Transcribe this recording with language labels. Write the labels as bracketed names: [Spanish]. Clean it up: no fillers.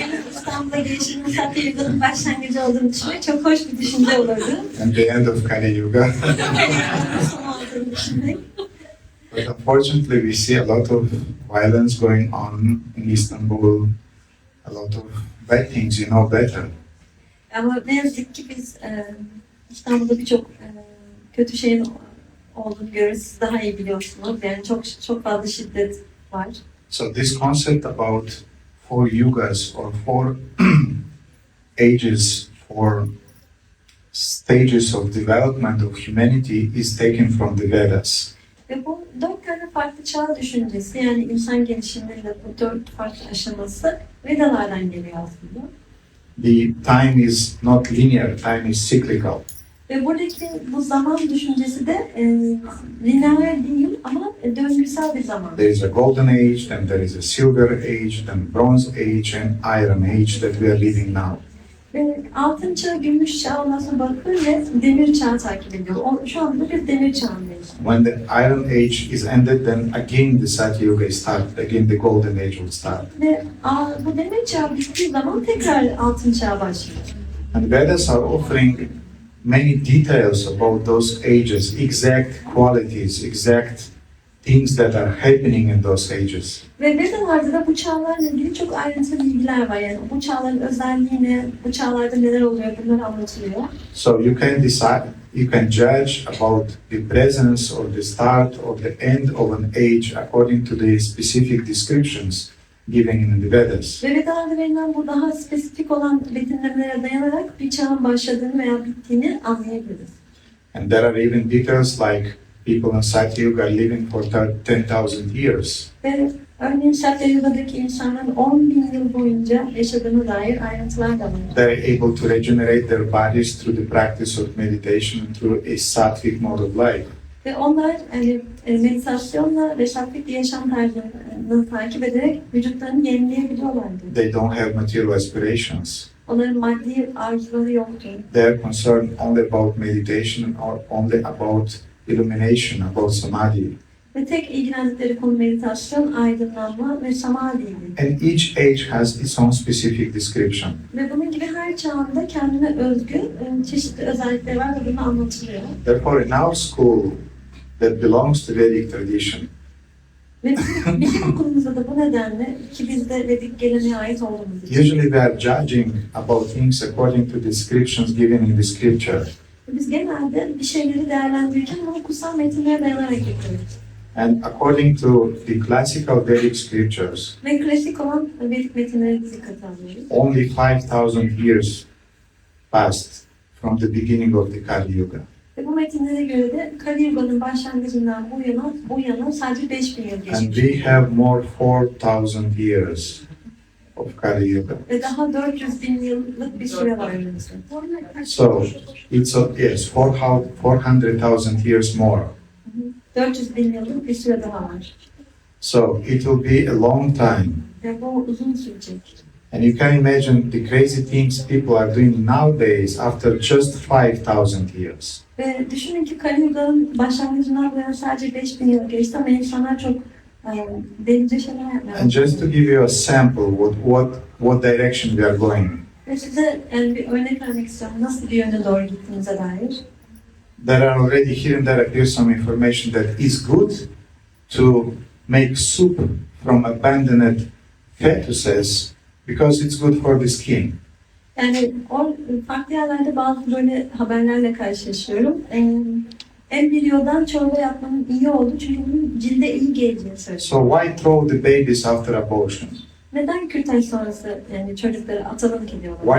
[Turkish] İstanbul'a gelişimin Satya Yuga'nın başlangıcı olduğunu düşünmek çok hoş bir düşünce olurdu. [English] And the end of Kali Yuga. [Turkish] Son böyle düşünmek. [English] But unfortunately, we see a lot of violence going on in Istanbul, a lot of bad things, you know better. [Turkish] Ama ne yazık ki biz İstanbul'da birçok kötü şeyin olduğunu görüyoruz. Siz daha iyi biliyorsunuz. Yani çok fazla şiddet var. [English] So this concept about four yugas or four ages, four stages of development of humanity is taken from the Vedas. [Turkish] Ve bu 4 tane farklı çağ düşüncesi, yani insan gelişiminin de bu 4 farklı aşaması Vedalardan geliyor aslında. [English] The time is not linear, time is cyclical. [Turkish] Ve buradaki bu zaman düşüncesi de lineer değil ama döngüsel bir zaman. [English] There is a golden age, then there is a silver age, then bronze age and iron age that we are living now. [Turkish] Ve altın çağ, gümüş çağ, ondan sonra bakır ve demir çağı takip ediyor. Şu anda biz demir çağındayız. [English] When the iron age is ended, then again the Satyuga is started, again the golden age will start. [Turkish] Ve bu demir çağı bittiği zaman tekrar altın çağı başlıyor. [English] And Vedas are offering many details about those ages, exact qualities, exact things that are happening in those ages. [Turkish] Ve Vedalarda da bu çağlarla ilgili çok ayrıntılı bilgiler var. Yani bu çağların özelliği ne, bu çağlarda neler oluyor bunlar anlatılıyor. [English] So you can decide, you can judge about the presence or the start or the end of an age according to the specific descriptions given in the Vedas. [Turkish] Ve Vedalarda verilen bu daha spesifik olan betimlemelere dayanarak bir çağın başladığını veya bittiğini anlayabiliriz. [English] And there are even details like people in Satyuga are living for 10,000 years. [Turkish] Ve örneğin Satyayuga'daki insanların 10.000 yıl boyunca yaşadığına dair ayrıntılar da var. [English] They're able to regenerate their bodies through the practice of meditation and through a sattvic mode of life. [Turkish] Ve onlar hani, meditasyonla ve sattvic bir yaşam tarzını takip ederek vücutlarını yenileyebiliyorlardı. [English] They don't have material aspirations. [Turkish] Onların maddi arzuları yoktu. [English] They're concerned only about meditation or only about illumination, about samadhi. [Turkish] Ve tek ilgilendikleri konu meditasyon, aydınlanma ve samadhiydi. [English] And each age has its own specific description. [Turkish] Ve bunun gibi her çağında kendine özgü çeşitli özellikleri var ve bunu anlatılıyor. [English] Therefore, in our school that belongs to Vedic tradition, [Turkish] Ve bizim okulumuzda da bu nedenle ki biz de Vedik geleneğe ait olduğumuz için. [English] usually we are judging about things according to descriptions given in the scripture. [Turkish] Biz genelde bir şeyleri değerlendirirken bunu kutsal metinlere dayanarak yapıyoruz. [English] And according to the classical Vedic scriptures, [Turkish] Ve klasik olan Vedik metinleri dikkate alıyoruz. [English] only 5,000 years passed from the beginning of the Kali Yuga. [Turkish] Ve bu metinlere göre de Kali Yuga'nın başlangıcından bu yana sadece 5.000 yıl [English] And [Turkish] geçmiş. [English] we have more 4,000 years of Kali Yuga. [Turkish] Ve daha 400.000 yıllık bir süre var önümüzde. [English] So it's yes, 400,000 years more. [Turkish] 400.000 yıllık bir süre daha var. [English] So it will be a long time. [Turkish] Ve bu uzun sürecek. [English] And you can imagine the crazy things people are doing nowadays after just 5,000 years. [Turkish] Ve düşünün ki Kali Yuga'nın başlangıcından bu yana sadece 5.000 yıl geçti ama insanlar çok delice şeyler yapmaya [English] And just to give you a sample what direction we are going. [Turkish] Ve size yani bir örnek vermek istiyorum. Nasıl bir yöne doğru gittiğinize dair. [English] There are already here and there appears some information that is good to make soup from abandoned fetuses because it's good for the skin. [Turkish] Yani farklı yerlerde bazı böyle haberlerle karşılaşıyorum. Embriyodan çorba yapmanın iyi olduğu çünkü bunun cilde iyi geleceğini söylüyor. [English] So why throw the babies after abortion? [Turkish] Neden kürtaj sonrası yani çocukları atalım ki diyorlar.